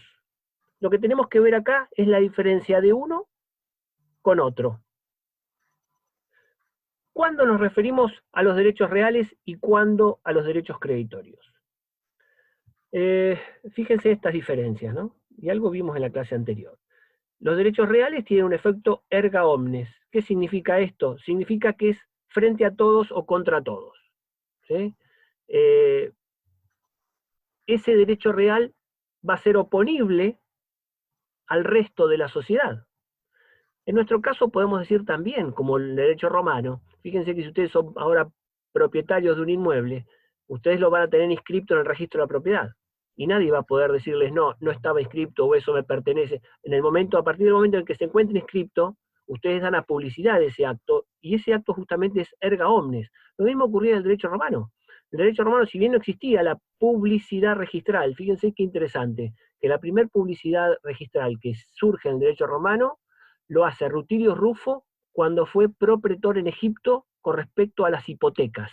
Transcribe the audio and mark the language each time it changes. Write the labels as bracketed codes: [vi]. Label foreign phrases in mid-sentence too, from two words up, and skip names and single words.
[es] Lo que tenemos que ver acá es la diferencia de uno con otro. ¿Cuándo nos referimos a los derechos reales y cuándo a los derechos creditorios? Fíjense estas diferencias, ¿no? Y algo vimos en la clase anterior. Los derechos reales tienen un efecto [la] erga omnes. [es] ¿Qué significa esto? Significa que es frente a todos o contra todos, ¿sí? Ese derecho real va a ser oponible al resto de la sociedad. En nuestro caso podemos decir también, como el derecho romano, fíjense que si ustedes son ahora propietarios de un inmueble, ustedes lo van a tener inscripto en el registro de la propiedad. Y nadie va a poder decirles, no, no estaba inscripto o eso me pertenece. A partir del momento en que se encuentre inscripto, ustedes dan a publicidad de ese acto, y ese acto justamente es [la] erga omnes. [es] Lo mismo ocurría en el derecho romano. El derecho romano, si bien no existía la publicidad registral, fíjense qué interesante, que la primera publicidad registral que surge en el derecho romano lo hace Rutilio Rufo cuando fue propretor en Egipto con respecto a las hipotecas.